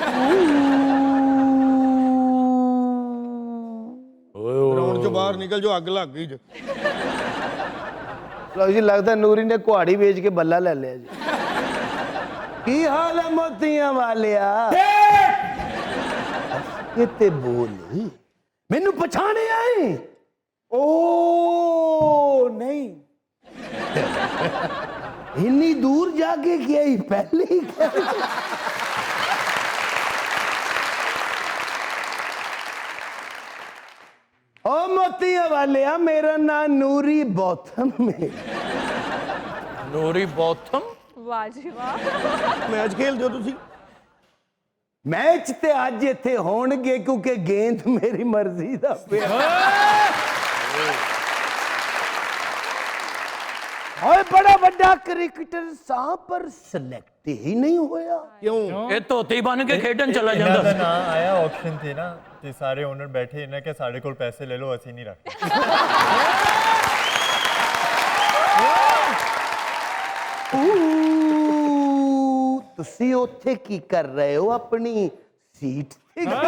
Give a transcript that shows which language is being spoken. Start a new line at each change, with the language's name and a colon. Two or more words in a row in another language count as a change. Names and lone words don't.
Punjabi: ਗਰਾਊਂਡ 'ਚੋਂ ਬਾਹਰ ਨਿਕਲ ਜੋ, ਅੱਗ ਲੱਗ ਗਈ। ਲਓ ਜੀ, ਲੱਗਦਾ ਨੂਰੀ ਨੇ ਕੁਹਾੜੀ ਵੇਚ ਕੇ ਬੱਲਾ ਲੈ ਲਿਆ ਜੀ। ਕੀ ਹਾਲ ਹੈ ਮੋਤੀਆਂ ਵਾਲਿਆ? ਕਿਤੇ ਬੋਲ ਮੈਨੂੰ ਪਛਾਣਿਆ ਏ? ਓ ਨਹੀਂ, ਇੰਨੀ ਦੂਰ ਜਾ ਕੇ ਕਿਹਾ ਹੀ ਪਹਿਲੇ ਹੀ ਓ ਮੋਤੀਆ ਵਾਲਿਆ, ਮੇਰਾ ਨਾਮ ਨੂਰੀ ਬੌਥਮ ਹੈ। ਨੂਰੀ ਬੌਥਮ। ਵਾਹ ਜੀ ਵਾਹ। ਮੈਚ ਖੇਲਦੇ ਹੋ ਤੁਸੀਂ? ਮੈਚ ਤੇ ਅੱਜ ਇੱਥੇ ਹੋਣਗੇ ਕਿਉਂਕਿ ਗੇਂਦ ਮੇਰੀ ਮਰਜ਼ੀ ਦਾ ਪਿਆ। ਓਏ ਬੜਾ ਬੜਾ ਕ੍ਰਿਕਟਰ ਸਾ ਪਰ ਸਿਲੈਕਟ ਹੀ ਨਹੀਂ ਹੋਇਆ। ਕਿਉਂ? ਇਹ ਧੋਤੀ ਬਣ ਕੇ ਖੇਡਣ ਚਲਾ ਇਹਨਾਂ ਦਾ ਜਾਂਦਾ। ਨਾਂ ਆਇਆ ਆਕਸ਼ਨ ਤੇ ਨਾ, ਤੇ ਸਾਰੇ ਓਨਰ ਬੈਠੇ ਇਹਨਾਂ ਕਿ ਸਾਡੇ ਕੋਲ ਪੈਸੇ ਲੈ ਲਓ, ਅਸੀਂ ਨਹੀਂ ਰੱਖਦੇ। ਤੁਸੀਂ ਉੱਥੇ ਕੀ ਕਰ ਰਹੇ ਹੋ ਆਪਣੀ ਸੀਟ ਤੇ?